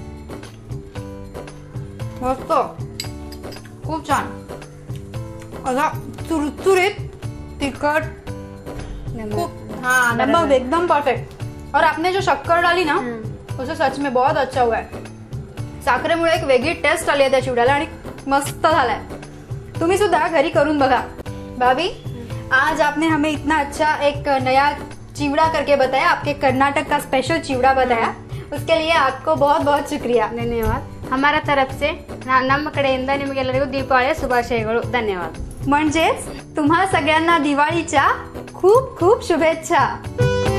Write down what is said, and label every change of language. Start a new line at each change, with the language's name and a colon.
Marathi: मस्त, खूप छान. असा चुरचुरीत तिखट,
Hindi: हाँ नमक
Marathi: एकदम परफेक्ट.
Hindi: और आपने जो शक्कर डाली ना, उसे सच में बहुत अच्छा हुआ है.
Marathi: साखरेमुळे एक वेगळी टेस्ट आली आहे त्या चिवड्याला आणि मस्त झालाय. तुम्ही सुद्धा घरी करून बघा.
Hindi: भाभी, आज आपने हमें इतना अच्छा एक नया चिवड़ा करके बताया, आपके कर्नाटक का स्पेशल चिवड़ा बताया, उसके लिए आपको बहुत बहुत शुक्रिया. धन्यवाद. हमारा तरफ से
Kannada: ನಮ್ಮ ಕಡೆಯಿಂದ ನಿಮಗೆಲ್ಲರಿಗೂ ದೀಪಾವಳಿಯ ಶುಭಾಶಯಗಳು. ಧನ್ಯವಾद.
Marathi: म्हणजेच तुम्हा सगळ्यांना दिवाळीच्या खूप खूप शुभेच्छा.